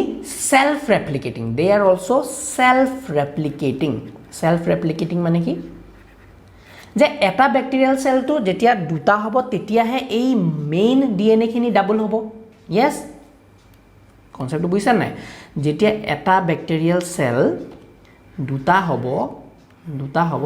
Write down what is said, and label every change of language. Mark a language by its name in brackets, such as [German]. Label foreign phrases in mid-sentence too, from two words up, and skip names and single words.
[English] self replicating they are also self replicating [Assamese] মানে কি যে এটা ব্যাকটেৰিয়েল সেলটো যেতিয়া দুটা হ'ব তেতিয়াহে এই মেইন DNA খিনি ডাবল হ'ব yes কনসেপ্ট বুঝছেন নাই যেতিয়া এটা ব্যাকটেৰিয়েল সেল দুটা হ'ব